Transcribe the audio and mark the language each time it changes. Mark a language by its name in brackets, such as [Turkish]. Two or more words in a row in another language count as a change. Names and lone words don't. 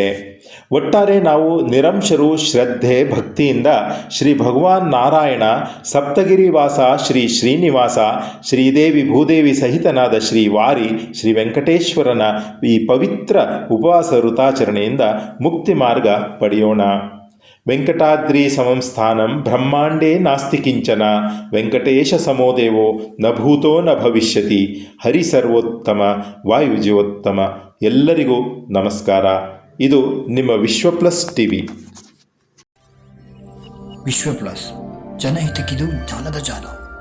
[Kannada] ಒಟ್ಟಾರೆ ನಾವು ನಿರಂಶರು ಶ್ರದ್ಧೆ ಭಕ್ತಿಯಿಂದ ಶ್ರೀ ಭಗವಾನ್ ನಾರಾಯಣ, ಸಪ್ತಗಿರಿ ವಾಸ ಶ್ರೀ ಶ್ರೀನಿವಾಸ, ಶ್ರೀದೇವಿ ಭೂದೇವಿ ಸಹಿತನಾದ ಶ್ರೀ ವಾರಿ, ಶ್ರೀ ವೆಂಕಟೇಶ್ವರನ ಈ ಪವಿತ್ರ ಉಪವಾಸ ವೃತಾಚರಣೆಯಿಂದ ಮುಕ್ತಿ ಮಾರ್ಗ ಪಡೆಯೋಣ. [Sanskrit] ವೆಂಕಟಾದ್ರಿ ಸಮಂ ಸ್ಥಾನಂ ಬ್ರಹ್ಮಾಂಡೇ ನಾಸ್ತಿ ಕಿಂಚನ, ವೆಂಕಟೇಶ ಸಮೋ ದೇವೋ ನ ಭೂತೋ ನ ಭವಿಷ್ಯತಿ, ಹರಿ ಸರ್ವೋತ್ತಮ ವಾಯುಜೀವೋತ್ತಮ. [Kannada] ಎಲ್ಲರಿಗೂ ನಮಸ್ಕಾರ. ಇದು ನಿಮ್ಮ ವಿಶ್ವ ಪ್ಲಸ್ ಟಿವಿ. ವಿಶ್ವ ಪ್ಲಸ್, ಜನಹಿತಕ್ಕಿದು ಜ್ಞಾನದ ಜಾಲ.